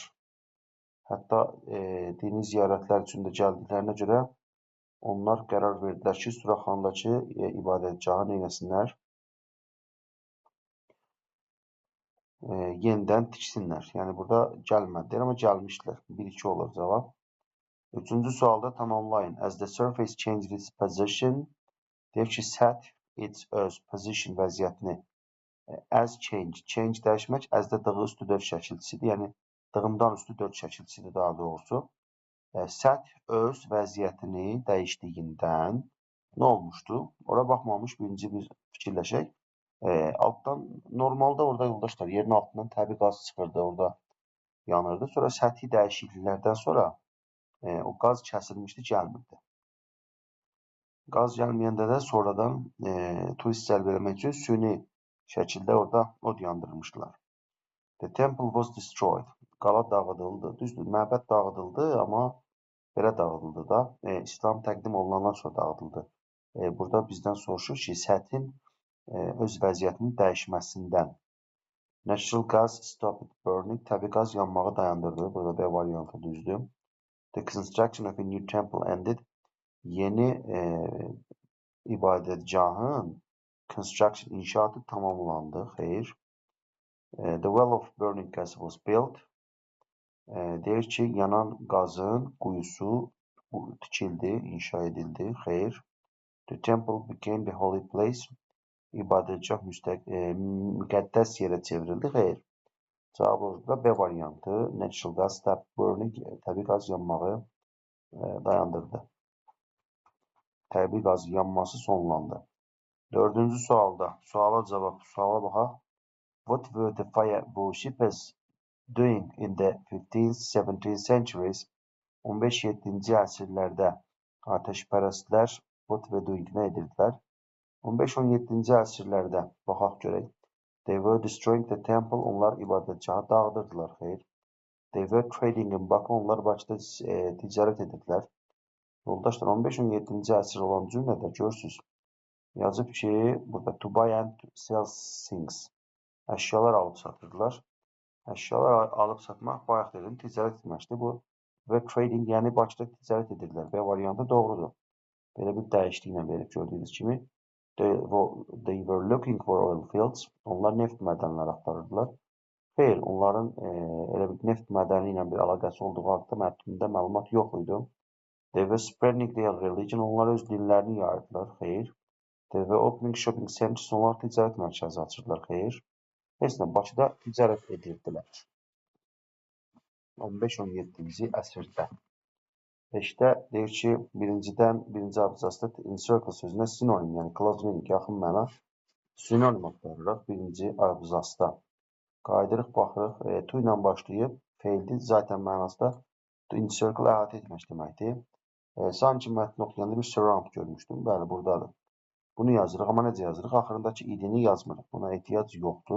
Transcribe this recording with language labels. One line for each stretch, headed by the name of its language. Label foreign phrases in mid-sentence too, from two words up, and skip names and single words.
Azerbaijani: Hətta dini ziyarətlər üçün də gəldiklərinə görə onlar qərar verdilər ki, Suraxandakı ibadətgahı neynəsinlər? Yenidən tiksinlər. Yəni burada gəlmədilər, amma gəlmişlər. 1-2 olur cavab. 3-cü sualda tamamlayın.
English: As the surface changed its position,
Azerbaijani: deyir ki, səth its öz position vəziyyətini
English: as change
Azerbaijani: dəyişmək, as da dığı üstü 4 şəkilçisidir. Yəni dığımdan üstü 4 şəkilçisidir daha doğrusu. Səth öz vəziyyətini dəyişdiyindən nə olmuşdu? Ora baxmamış birinci bir fikirləşək. Altdan, normalda orada yoldaşlar yerin altından təbii qaz çıxırdı, orada yanırdı. Sonra səthi dəyişikliklərdən sonra o qaz kəsilmişdi, gəlmirdi. Qaz gəlməyəndə də sonradan turist cəlb eləmək üçün süni şəkildə orada od yandırmışdılar.
English: The temple was destroyed.
Azerbaijani: Qala dağıdıldı. Düzdür, məbəd dağıdıldı, amma belə dağıdıldı da. İslam təqdim olunandan sonra dağıdıldı. Burada bizdən soruşur ki, səthin öz vəziyyətinin dəyişməsindən.
English: Natural gas stopped burning.
Azerbaijani: Təbii qaz yanmağı dayandırdı. Burada B variantı düzdür.
English: The construction of a new temple ended.
Azerbaijani: Yeni ibadətgahın construction inşaatı tamamlandı. Xeyr.
English: The well of burning gas was built.
Azerbaijani: Deyir ki, yanan qazın quyusu tikildi, inşa edildi. Xeyr.
English: The temple became the holy place.
Azerbaijani: İbadətgah müqəddəs yerə çevrildi. Xeyr. Cavab orada B variantı.
English: Natural gas stopped burning.
Azerbaijani: Təbii qaz yanmağı dayandırdı. Təbii qaz yanması sonlandı. Dördüncü sualda. Suala baxaq.
English: What were the fire worshippers doing in the 15th, 17th centuries?
Azerbaijani: 15-17-ci əsrlərdə ateşpərəstlər
English: what were doing
Azerbaijani: nə edirdilər? 15-17-ci əsrlərdə baxaq görək.
English: They were destroying the temple.
Azerbaijani: Onlar ibadətgahı dağıdırdılar. Xeyr.
English: They were trading in Bakı.
Azerbaijani: Onlar Bakıda ticarət edirdilər. Yoldaşlar 15-17-ci əsr olan cümlədə görürsünüz. Yazıb ki, burada
English: to buy and sell things.
Azerbaijani: Əşyalar alıb satırdılar. Əşyalar alıb satmaq bayaq dedim, ticarət etməkdir. Bu və trading, yəni Bakıda ticarət edirlər. B variantı doğrudur. Belə bir dəyişikliklə verib gördüyünüz kimi.
English: They were looking for oil fields.
Azerbaijani: Onlar neft mədənləri axtarırdılar. Xeyr, onların elə bir neft mədəni ilə bir əlaqəsi olduğu haqqında mətnində məlumat yox idi.
English: They were spreading their religion.
Azerbaijani: Onlar öz dinlərini yayırdılar. Xeyr.
English: They were opening shopping centers.
Azerbaijani: Onlar ticarət mərkəzi açırdılar. Xeyr. Heç nə, Bakıda ticarət edirdilər. 15-17-ci əsrdə. 5-də deyir ki, birinci abzasda encircle sözünə sinonim, yəni
English: close meaning,
Azerbaijani: yaxın məna sinonim axtarırıq birinci abzasda. Qaydırıq, baxırıq, to ilə başlayıb, feildir, zaten mənası da encircle əhatə etmək deməkdir. Sanki mətni oxuyanda bir surround görmüşdüm, bəli, buradadır. Bunu yazırıq, amma necə yazırıq? Axırındakı idini yazmırıq, buna ehtiyac yoxdur.